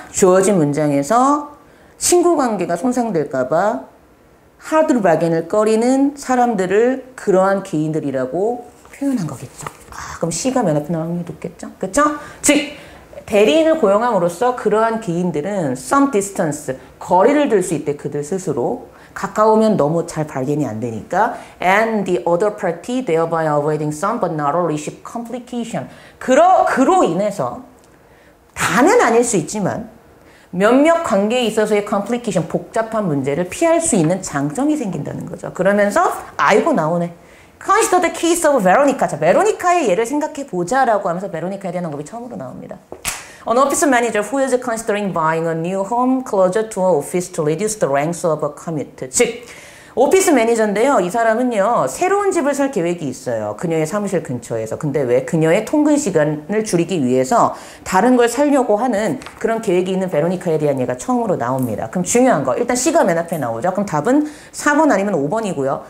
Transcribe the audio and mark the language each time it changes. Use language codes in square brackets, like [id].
[ko] 주어진 문장에서 친구 관계가 손상될까봐 하드 바겐을 꺼리는 사람들을 그러한 개인들이라고 표현한 거겠죠. 그럼 C가 맨 앞에 나오는 게 높겠죠? 그쵸? 즉, 대리인을 고용함으로써 그러한 개인들은 [en] some distance, [ko] 거리를 둘 수 있대, 그들 스스로. 가까우면 너무 잘 발견이 안 되니까 [en] and the other party thereby avoiding some but not a relationship complication. [ko] 그로 인해서 다는 아닐 수 있지만 몇몇 관계에 있어서의 complication, 복잡한 문제를 피할 수 있는 장점이 생긴다는 거죠. 그러면서 아이고 나오네. [en] Consider the case of Veronica. [ko] 자, 베로니카의 예를 생각해 보자라고 하면서 베로니카에 대한 언급이 처음으로 나옵니다. [en] An office manager who is considering buying a new home closer to her office to reduce the ranks of a commute. [ko] 즉, 오피스 매니저인데요. 이 사람은요. 새로운 집을 살 계획이 있어요. 그녀의 사무실 근처에서. 근데 왜? 그녀의 통근 시간을 줄이기 위해서 다른 걸 살려고 하는 그런 계획이 있는 베로니카에 대한 예가 처음으로 나옵니다. 그럼 중요한 거. 일단 C가 맨 앞에 나오죠. 그럼 답은 4번 아니면 5번이고요.